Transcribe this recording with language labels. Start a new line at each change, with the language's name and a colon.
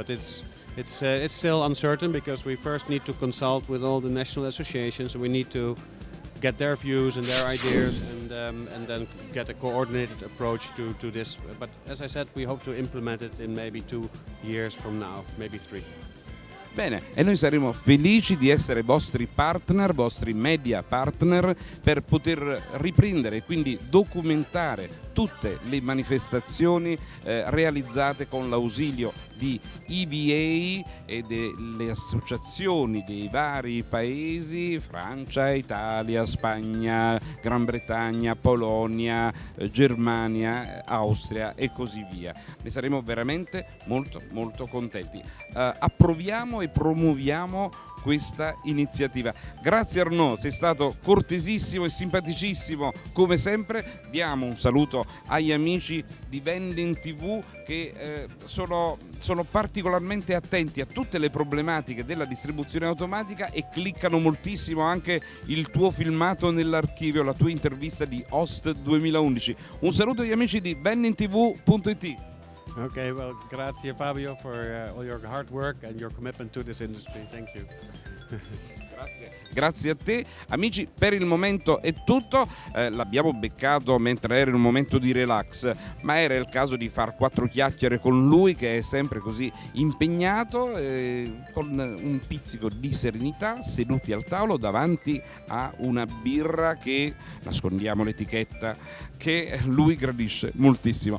English: But it's still uncertain, because we first need to consult with all the national associations, and we need to get their views and their ideas, and then get a coordinated approach to this. But as I said, we hope to implement it in maybe 2 years from now, maybe 3.
Italian: Bene, e noi saremo felici di essere vostri partner, vostri media partner, per poter riprendere e quindi documentare tutte le manifestazioni realizzate con l'ausilio di EVA e delle associazioni dei vari paesi: Francia, Italia, Spagna, Gran Bretagna, Polonia, Germania, Austria e così via. Ne saremo veramente molto molto contenti. Approviamo e promuoviamo questa iniziativa. Grazie Arnaud, sei stato cortesissimo e simpaticissimo come sempre. Diamo un saluto agli amici di Vending TV, che sono particolarmente attenti a tutte le problematiche della distribuzione automatica, e cliccano moltissimo anche il tuo filmato nell'archivio, la tua intervista di Host 2011. Un saluto agli amici di VendingTV.it.
English: Okay, well, grazie Fabio for all your hard work and your commitment to this industry. Thank you.
Italian: Grazie a te. Amici, per il momento è tutto. L'abbiamo beccato mentre era in un momento di relax, ma era il caso di far 4 chiacchiere con lui, che è sempre così impegnato, con un pizzico di serenità, seduti al tavolo davanti a una birra che, nascondiamo l'etichetta, che lui gradisce moltissimo.